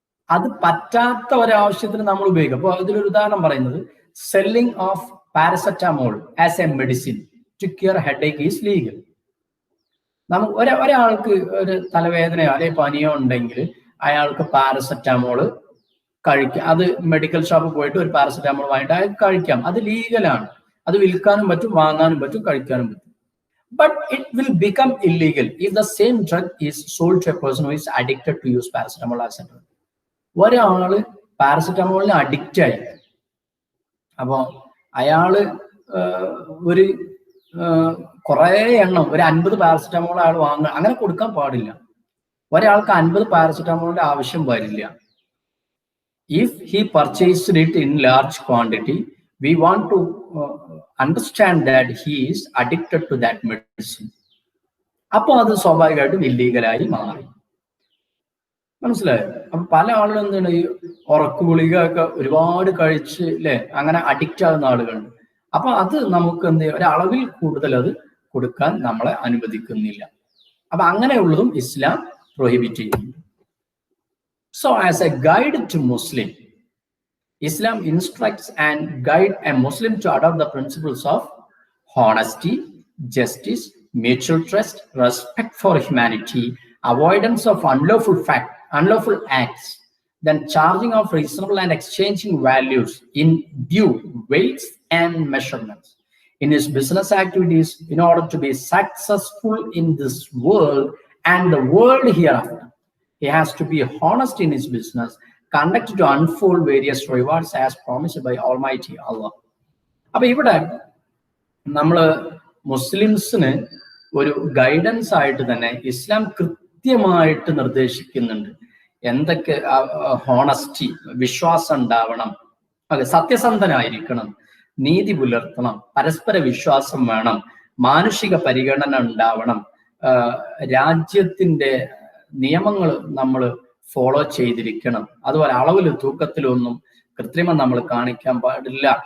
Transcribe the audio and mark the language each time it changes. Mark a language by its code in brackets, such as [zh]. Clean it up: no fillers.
[ml] അത് പറ്റാത്ത ഒരാവശ്യത്തിന് നമ്മൾ ഉപയോഗിക്കും. അപ്പൊ അതിലൊരു ഉദാഹരണം പറയുന്നത്, [en] Selling of paracetamol as a medicine to cure headache is legal. [ml] നമുക്ക് ഒരാൾക്ക് ഒരു തലവേദനയോ അല്ലെങ്കിൽ പനിയോ ഉണ്ടെങ്കിൽ അയാൾക്ക് പാരസെറ്റമോള് കഴിക്കാം. അത് മെഡിക്കൽ ഷോപ്പിൽ പോയിട്ട് ഒരു പാരസെറ്റമോൾ വാങ്ങിയിട്ട് അയാൾക്ക് കഴിക്കാം. അത് ലീഗലാണ്. അത് വിൽക്കാനും പറ്റും, വാങ്ങാനും പറ്റും, കഴിക്കാനും പറ്റും. [en] But it will become illegal if the same drug is sold to a person who is addicted to use paracetamol as a drug. [ml] ഒരാള് പാരസെറ്റമോളിന് അഡിക്റ്റ് ആയി, അപ്പൊ അയാള് ഒരു കുറെ എണ്ണം ഒരു 50 പാരസെറ്റമോൾ അയാൾ വാങ്ങുക, അങ്ങനെ കൊടുക്കാൻ പാടില്ല. ഒരാൾക്ക് 50 പാരസെറ്റമോളിന്റെ ആവശ്യം വരില്ല. [en] If he purchased it in large quantity, we want to understand that he is addicted to that medicine. [ml] അപ്പൊ അത് സ്വാഭാവികമായിട്ടും ഇല്ലീഗലായി മാറി. മനസ്സിലായോ? അപ്പൊ പല ആളുകളും എന്താണ്, ഈ ഉറക്കു ഗുളിക ഒക്കെ ഒരുപാട് കഴിച്ച് അല്ലെ അങ്ങനെ അഡിക്റ്റ് ആകുന്ന ആളുകളുണ്ട്. അപ്പൊ അത് നമുക്ക് എന്ത് ചെയ്യും, ഒരളവിൽ കൂടുതൽ അത് കൊടുക്കാൻ നമ്മളെ അനുവദിക്കുന്നില്ല. അപ്പൊ അങ്ങനെയുള്ളതും ഇസ്ലാം പ്രൊഹിബിറ്റ് ചെയ്യുന്നു. [en] So as a guide to Muslim, Islam instructs and guides a Muslim to adopt the principles of honesty, justice, mutual trust, respect for humanity, avoidance of unlawful acts, then charging of reasonable and exchanging values in due weights and measurements in his business activities in order to be successful in this world and the world hereafter. He has to be honest in his business, conducted to unfold various rewards as promised by Almighty Allah. [ml] അപ്പൊ ഇവിടെ നമ്മള് മുസ്ലിംസിന് ഒരു guidance ആയിട്ട് തന്നെ ഇസ്ലാം കൃത്യമായിട്ട് നിർദ്ദേശിക്കുന്നുണ്ട്. എന്തൊക്കെ honesty, വിശ്വാസം ഉണ്ടാവണം, സത്യസന്ധനായിരിക്കണം, നീതി പുലർത്തണം, പരസ്പര വിശ്വാസം വേണം, മാനുഷിക പരിഗണന ഉണ്ടാവണം, രാജ്യത്തിന്റെ നിയമങ്ങൾ നമ്മൾ ഫോളോ ചെയ്തിരിക്കണം, അതുപോലെ അളവിലും തൂക്കത്തിലൊന്നും കൃത്രിമം നമ്മൾ കാണിക്കാൻ പാടില്ല.